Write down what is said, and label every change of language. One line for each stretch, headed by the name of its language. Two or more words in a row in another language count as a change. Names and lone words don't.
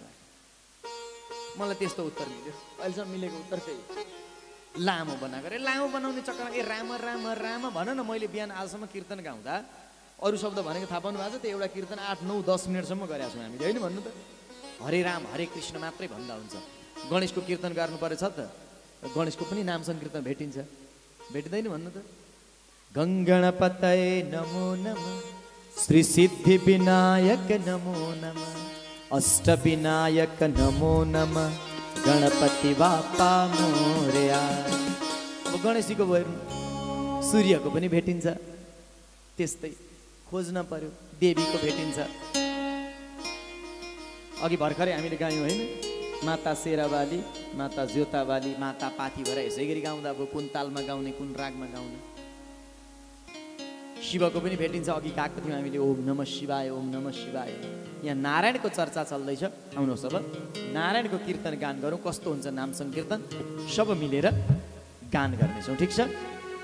Nepali: मलाई त्यस्तो उत्तर मिल्यो, अहिलेसम्म मिलेको उत्तर त्यही, लामो बनाएको अरे लामो बनाउने चक्करमा ए राम राम राम भन न। मैले बिहान आजसम्म कीर्तन गाउँदा अरू शब्द भनेको थाहा पाउनु भएको छ? त्यो एउटा कीर्तन 8, 9, 10 मिनटसम्म गरेका छौँ हामीले होइन भन्नु त? हरे राम हरे कृष्ण मात्रै भन्दा हुन्छ। गणेशको कीर्तन गर्नु परेछ त, गणेशको पनि नाम सङ्कीर्तन भेटिन्छ, भेटिँदैन भन्नु त?
Sanskrit: गङ्गणपतये नमो नमः, श्री सिद्धि विनायक नमो नमः, अष्टविनायक नमो नमः,
Marathi: गणपति बापा मोरया।
Nepali: अब गणेशजीको भयो, सूर्यको पनि भेटिन्छ, त्यस्तै खोज्न पर्यो, देवीको भेटिन्छ। अघि भर्खरै हामीले गायौँ होइन, माता शेरावाली, माता ज्योतावाली, माता पाथी भएर यसै गरी गाउँदा अब कुन तालमा गाउने, कुन रागमा गाउने। शिवको पनि भेटिन्छ, अघि गएको थियौँ हामीले
Sanskrit: ओम नमः शिवाय, ओम नमः शिवाय।
Nepali: यहाँ नारायणको चर्चा चल्दैछ, आउनुहोस् अब नारायणको कीर्तन गान गरौँ। कस्तो हुन्छ नाम सङ्कीर्तन सब मिलेर गान गर्नेछौँ, ठिक छ?